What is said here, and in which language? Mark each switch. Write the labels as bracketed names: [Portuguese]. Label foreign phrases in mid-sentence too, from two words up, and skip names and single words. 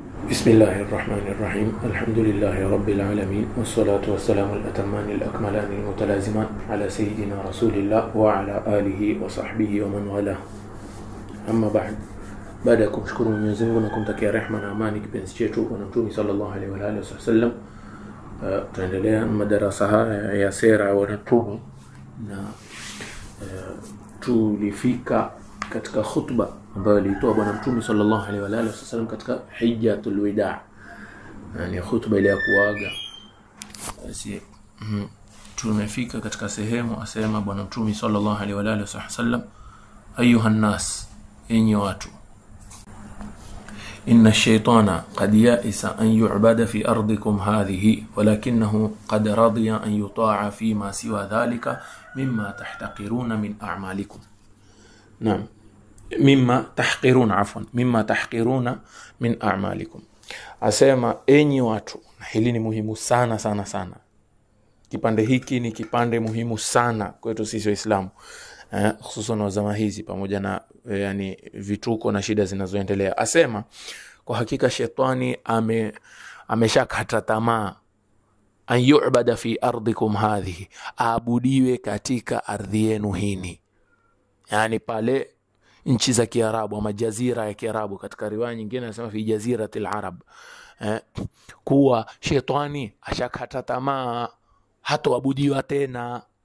[Arabic] بسم الله الرحمن الرحيم. الحمد لله رب العالمين، والصلاة والسلام الأتمان الأكملان المتلازمان على سيدنا رسول الله وعلى آله وصحبه ومن والاه. [Swahili] أما baada ya kumshukuru Mwenyezi Mungu na kumtakia rehema na amani kipenzi chetu Bwana Mtume [Arabic] صلى الله عليه وعلى آله وسلم, [Swahili] tunaendelea na madarasa haya ya sera ya Mtume na tulifika katika khutba ambayo alitoa Bwana Mtume [Arabic] صلى الله عليه وعلى آله وسلم [Swahili] katika [Arabic] حجة الوداع, [Swahili] yani khutba ile ya kuaga. Basi tumefika katika sehemu asema Bwana Mtume [Arabic] صلى الله عليه وعلى آله وسلم, أيها الناس, [Swahili] enyi watu, [Arabic] إن الشيطان قد يأس أن يعبد في أرضكم هذه، ولكنه قد رضي أن يطاع فيما سوى ذلك مما تحتقرون من أعمالكم. نعم، مما تحقرون من أعمالكم. [Swahili] Asema enyi watu, hili ni muhimu sana sana sana. Kipande hiki ni kipande muhimu sana kwetu sisi Waislamu, hususan zama hizi pamoja na yani vituko na shida zinazoendelea. Asema kwa hakika shetani ameshakata tamaa [Arabic] أن يعبد في أرضكم هذه, [Swahili] aabudiwe katika ardhi yenu hini, yani pale nchi za Kiarabu ama jazira ya Kiarabu. Katika riwaya nyingine anasema [Arabic] في جزيرة العرب, [Swahili] kuwa shetani ashakata tamaa hatoabudiwa tena.